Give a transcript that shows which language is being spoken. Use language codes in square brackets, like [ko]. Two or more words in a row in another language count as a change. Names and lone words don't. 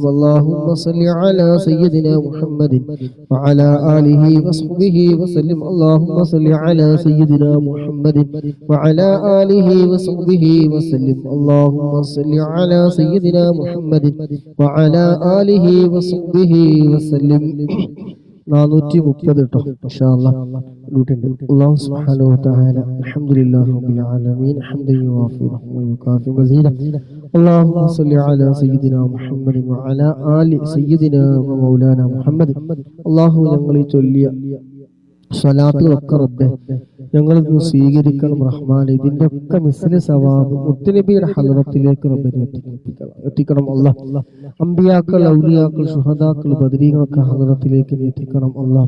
[ar] اللهم صل على سيدنا محمد وعلى آله وصحبه وسلم. اللهم صل على سيدنا محمد وعلى آله وصحبه وسلم. اللهم صل على سيدنا محمد وعلى آله وصحبه وسلم. [ml] 430 കേട്ടോ [ar] إن شاء الله [ml] ലൂട്ടുണ്ട്. [ar] الله سبحانه وتعالى الحمد لله رب العالمين حمدا يوافي ويكافئ مزيده. اللهم صل على سيدنا محمد وعلى آل سيدنا ومولانا محمد. [ml] അല്ലാഹു ഞങ്ങളെ ചൊല്ലിയ സ്വലാത്ത് ഒക്കെ റബ്ബേ ഞങ്ങൾ സ്വീകരിക്കണം റഹ്മാനെ. ഇതിന്റെ ഒക്കെ [ar] مثل ثواب [ml] മുത്തുനബിയുടെ ഹളറത്തിലേക്ക് റബ്ബിനെ എത്തിക്കണം അല്ലാഹ്. അമ്പിയാക്കൾ, ഔലിയാക്കൾ, ശുഹദാക്കൾ, ബദരീകളൊക്കെ ഹളറത്തിലേക്ക് എത്തിക്കണം അല്ലാഹ്.